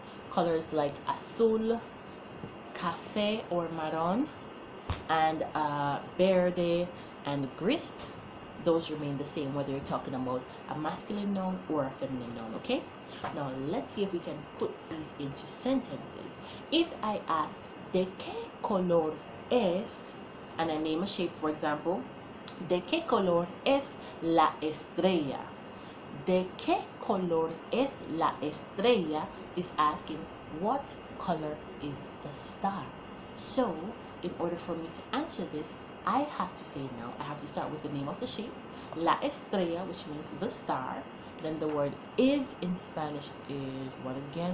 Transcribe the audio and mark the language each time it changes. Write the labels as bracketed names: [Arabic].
[English] Colors like azul, café or marron, and verde and gris, those remain the same whether you're talking about a masculine noun or a feminine noun, okay? Now let's see if we can put these into sentences. If I ask, [Spanish] ¿de qué color es? [English] And I name a shape, for example, [Spanish] ¿de qué color es la estrella? ¿De qué color es la estrella? [English] Is asking what color is the star. So in order for me to answer this, I have to say now, I have to start with the name of the shape, la estrella, which means the star. Then the word is in Spanish is what again?